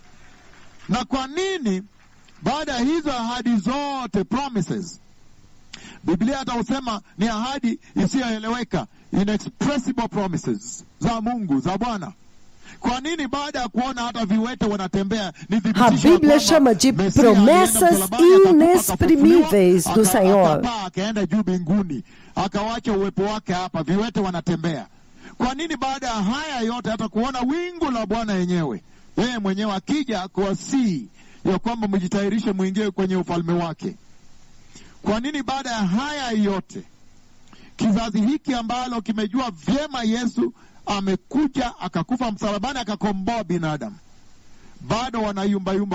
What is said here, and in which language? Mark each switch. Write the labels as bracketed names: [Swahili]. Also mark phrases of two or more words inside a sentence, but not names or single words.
[Swahili] Na kwa nini baada ya hizo ahadi zote, promises, Biblia hata usema ni ahadi isiyoeleweka, [English] inexpressible promises [Swahili] za Mungu, za Bwana. Kwa nini baada ya kuona hata viwete wanatembea, ni thibitisho [Portuguese] a Bíblia chama de promessas inexprimíveis do Senhor. [Swahili] Akaenda juu mbinguni, akawacha uwepo wake hapa, viwete wanatembea. Kwa nini baada ya haya yote hata kuona wingu la Bwana yenyewe, yeye mwenyewe akija kuwasihi ya kwamba mjitayarishe muingie kwenye ufalme wake? Kwa nini baada ya haya yote, kizazi hiki ambalo kimejua vyema Yesu amekuja akakufa msalabani akakomboa binadamu, bado wanayumba?